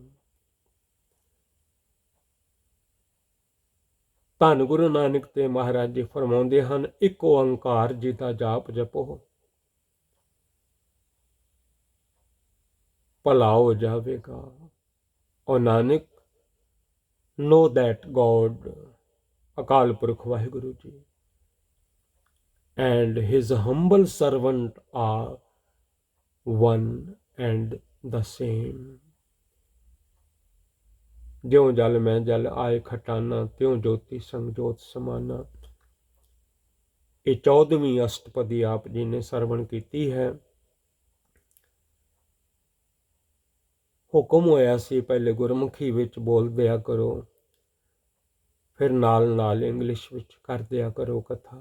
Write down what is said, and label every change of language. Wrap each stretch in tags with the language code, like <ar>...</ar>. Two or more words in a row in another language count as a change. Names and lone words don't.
<pa>ਧੰਨ ਗੁਰੂ ਨਾਨਕ ਦੇਵ ਮਹਾਰਾਜ ਜੀ ਫਰਮਾਉਂਦੇ ਹਨ ਇੱਕ ਓੰਕਾਰ ਜੀ ਦਾ ਜਾਪ ਜਪੋ ਭਲਾ ਹੋ ਜਾਵੇਗਾ।</pa> <en>ਔਰ ਨਾਨਕ know that God</en> <pa>ਅਕਾਲ ਪੁਰਖ ਵਾਹਿਗੁਰੂ ਜੀ</pa> <en>and his humble servant are one and the same।</en> <pa>ਜਿਉ ਜਲ ਮੈਂ ਜਲ ਆਏ ਖਟਾਨਾ ਤਿਉ ਜੋਤੀ ਸੰਗ ਜੋਤ ਸਮਾਨਾ। ਇਹ 14ਵੀਂ ਅਸ਼ਟਪਦੀ ਆਪ ਜੀ ਨੇ ਸਰਵਣ ਕੀਤੀ ਹੈ। ਹੁਕਮ ਹੋਇਆ ਸੀ ਪਹਿਲੇ ਗੁਰਮੁਖੀ ਵਿੱਚ ਬੋਲ ਦਿਆ ਕਰੋ, ਫਿਰ ਨਾਲ ਨਾਲ ਇੰਗਲਿਸ਼ ਵਿੱਚ ਕਰ ਦਿਆ ਕਰੋ ਕਥਾ।</pa>